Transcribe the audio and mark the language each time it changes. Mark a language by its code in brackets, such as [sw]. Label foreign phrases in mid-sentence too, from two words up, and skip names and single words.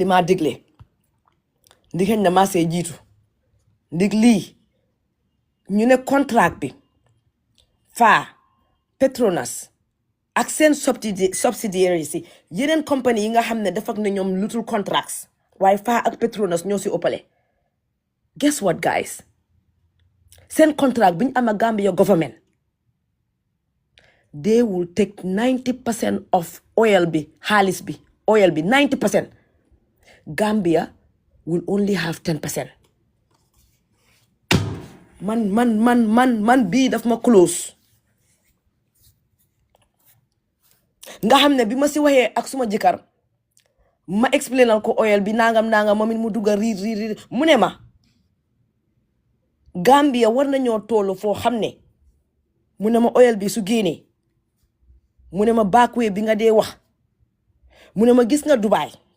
[wo] ma digle ndig xëñ na maa see jiitu ndig lii ñu ne contract bi Faa Petronas ak seen subsidiaries yi yeneen compagnie yi nga xam ne def ak ne ñoom lutul contracts waaye Faa ak Petronas ñoo si ëppale [en] guess what guys [wo] seen contract bi ñu am ak Gambia government [en] they will take 90% of oil [wo] bi xaalis bi oil bi [en] 90% Gambia will only have 10%. [wo] Man bii daf ma close nga xam ne bi ma si waxee ak suma jëkkër ma explainal ko oil bi nangam moom it mu dugga riir mu ne ma Gambia war nañoo toolu foo xam ne mu ne ma oil bi su génnee mu ne ma backway bi nga dee wax mu ne ma gis nga Dubai